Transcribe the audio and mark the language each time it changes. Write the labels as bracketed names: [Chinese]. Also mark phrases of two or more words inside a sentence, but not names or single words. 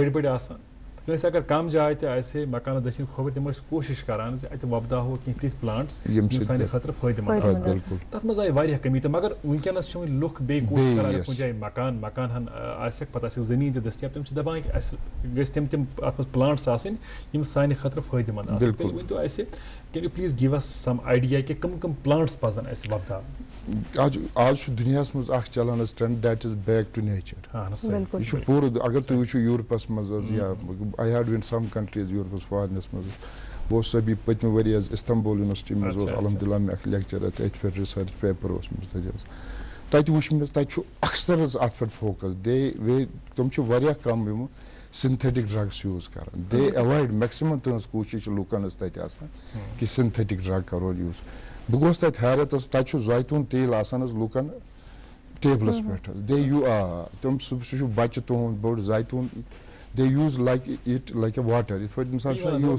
[Kashmiri] بٔڑۍ بٔڑۍ آسان کٲنٛسہِ اگر کم جاے تہِ آسہِ ہے مکانس دٔچھِنۍ کھووٕرۍ تِم ٲسۍ کوٗشِش کران زِ اتہِ وۄپداوو کینٛہہ تِتھۍ پلانٹس یِم سانہِ خٲطرٕ فٲیدٕ منٛد آسن تتھ منٛز آیہِ واریاہ کمی تہٕ مگر وٕنکیٚنس چھِ وۄنۍ لُکھ بیٚیہِ کوٗشِش کران کُنہِ جایہِ مکان ہن آسٮ۪کھ پتہٕ آسٮ۪کھ زٔمیٖن تہِ دٔستیاب تِم چھِ دپان کہِ اَسہِ گٔژھۍ تِم اتھ منٛز پلانٹس آسٕنۍ یِم سانہِ خٲطرٕ فٲیدٕ منٛد آسن تیٚلہِ ؤنۍتو اَسہِ [English] can you please give us some idea [Kashmiri] کہِ کم پلانٹس پزن اَسہِ وۄپداوٕنۍ. آز چھُ دُنیاہس منٛز اکھ چلان حظ ٹرینڈ [English] that is back to nature [Kashmiri] یہِ چھُ پوٗرٕ اگر تُہۍ وٕچھِو یوٗرپس منٛز حظ یا [English] I had been some countries [Kashmiri] یوٗرپس فارنس منٛز بہٕ اوسُس ابھی پٔتمہِ ؤری حظ استنبول یونیورسٹی منٛز اوس الحمدُاللہ مےٚ اکھ لیکچر اتہِ پٮ۪ٹھ [English] research paper [Kashmiri] اوسمُت تتہِ حظ تتہِ وٕچھ مےٚ تتہِ چھُ اکثر حظ اتھ پٮ۪ٹھ فوکس تِم چھِ واریاہ کم یِم [English] synthetic drugs [Kashmiri] یوٗز کران [English] they avoid maximum [Kashmiri] تٕہٕنٛز کوٗشِش چھِ لُکن حظ تتہِ آسان کہِ [English] synthetic drug [Kashmiri] کرو یوٗز بہٕ گوٚوُس تتہِ حیرت حظ تتہِ چھُ زیتوٗن تیٖل آسان حظ لُکن ٹیبلس پٮ۪ٹھ حظ تِم سُہ چھُ بچہِ تُہُنٛد بوٚڑ زیتوٗن [English] they use like it like a water [Kashmiri] یِتھ پٲٹھۍ اِنسان چھُ یوٗز.